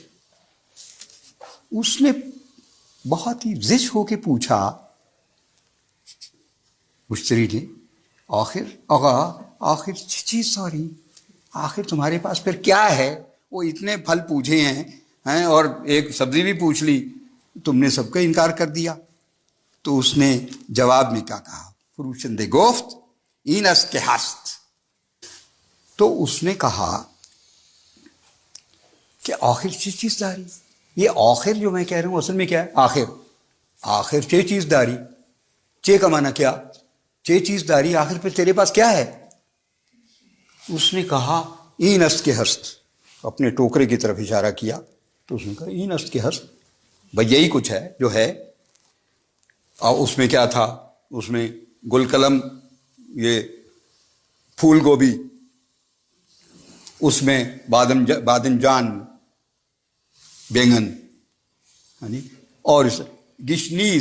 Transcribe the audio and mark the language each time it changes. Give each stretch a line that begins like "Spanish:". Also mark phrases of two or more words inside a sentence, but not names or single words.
Urdu: اس نے بہت ہی زش ہو کے پوچھا مشتری نے، آخر چیز سوری، آخر تمہارے پاس پھر کیا ہے؟ وہ اتنے پھل پوچھے ہیں اور ایک سبزی بھی پوچھ لی، تم نے سب کا انکار کر دیا. تو اس نے جواب میں کیا کہا؟
Persian: فروشنده گفت این است که هست.
Urdu: تو اس نے کہا کہ
Persian: آخر چیز داری.
Urdu: یہ آخر جو میں کہہ رہا ہوں اصل میں کیا ہے؟
Persian: آخر چیز داری.
Urdu: چے کا معنی کیا؟
Persian: چیز داری.
Urdu: آخر پہ تیرے پاس کیا ہے؟ اس نے کہا
Persian: این است کے ہست.
Urdu: اپنے ٹوکرے کی طرف اشارہ کیا. تو اس نے کہا
Persian: این است کے ہست.
Urdu: بھائی یہی کچھ ہے جو ہے. اور اس میں کیا تھا؟ اس میں
Persian: گل قلم،
Urdu: یہ پھول گوبھی، اس میں بادنجان، بینگن، اور گشنیز.